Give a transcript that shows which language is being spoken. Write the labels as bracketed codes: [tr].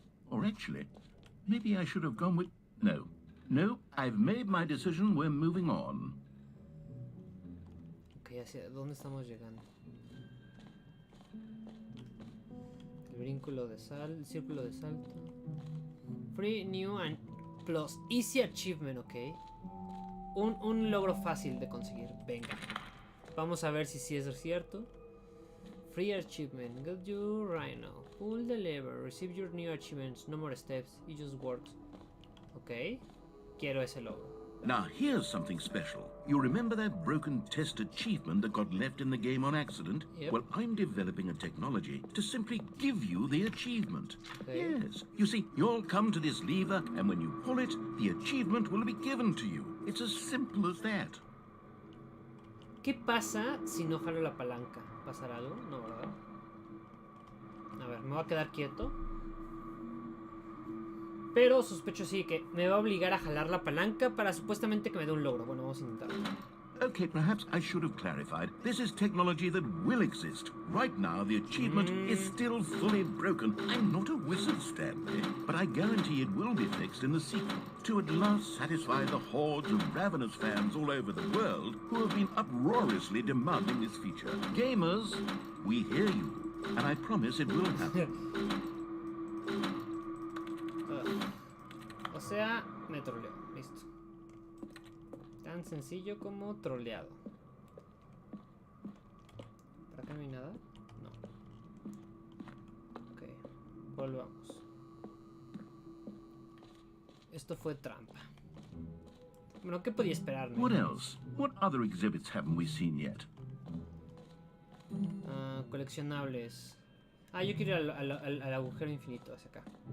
[en] Or actually, maybe I should have gone with... No, I've made my decision, we're moving on. [es] Ok, ¿hacia dónde estamos llegando? El círculo de salto. [en] Free, new and plus easy achievement, ok. [es] Un logro fácil de conseguir. Venga. Vamos a ver si sí es cierto. [en] Free achievement. Got you right now. Pull the lever. Receive your new achievements. No more steps. It just works. Ok. [es] Quiero ese logro. [en] Now, here's something special. You remember that broken test achievement that got left in the game on accident? Yep. Well, I'm developing a technology to simply give you the achievement. Okay. Yes. You see, you'll come to this lever, and when you pull it, the achievement will be given to you. It's as simple as that. [es] ¿Qué pasa si no jalo la palanca? ¿Pasará algo? No, ¿verdad? A ver, me voy a quedar quieto. Pero sospecho sí que me va a obligar a jalar la palanca para supuestamente que me dé un logro. Bueno, vamos a intentarlo. [en] Okay, perhaps I should have clarified. This is technology that will exist. Right now, the achievement is still fully broken. I'm not a wizard, Stanley, but I guarantee it will be fixed in the sequel to at last satisfy the hordes of ravenous fans all over the world who have been uproariously demanding this feature. Gamers, we hear you, and I promise it will happen. [es] O sea, me troleo. Listo. Tan sencillo como troleado. ¿Por acá no hay nada? No. Ok. Volvamos. Esto fue trampa. Bueno, ¿qué podía esperarme? [en] What else? What other exhibits haven't we seen yet? [es] Coleccionables. Yo quiero ir al agujero infinito hacia acá.